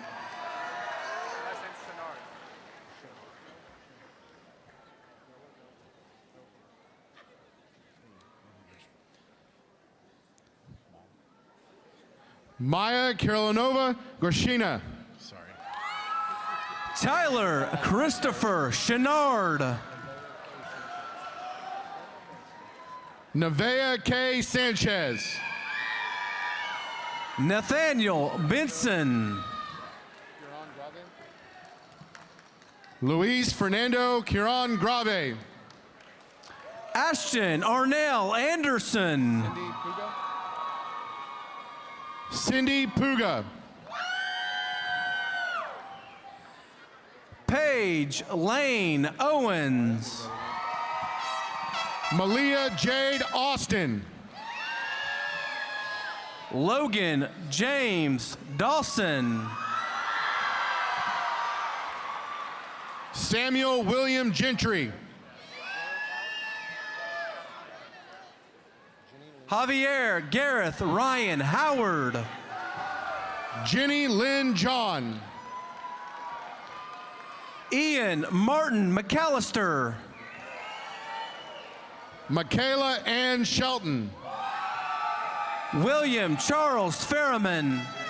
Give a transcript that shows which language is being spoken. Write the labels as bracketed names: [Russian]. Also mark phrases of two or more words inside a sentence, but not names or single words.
[English] Maya Karolinova Gorshina. Tyler Christopher Chenard. Nevaeh K. Sanchez. Nathaniel Benson. Luis Fernando Quiron Grave. Ashton Arnell Anderson. Cindy Puga. Paige Lane Owens. Malia Jade Austin. Logan James Dawson. Samuel William Gentry. Javier Gareth Ryan Howard. Jenny Lynn John. Ian Martin McAllister. Michaela Ann Shelton. William Charles Ferriman.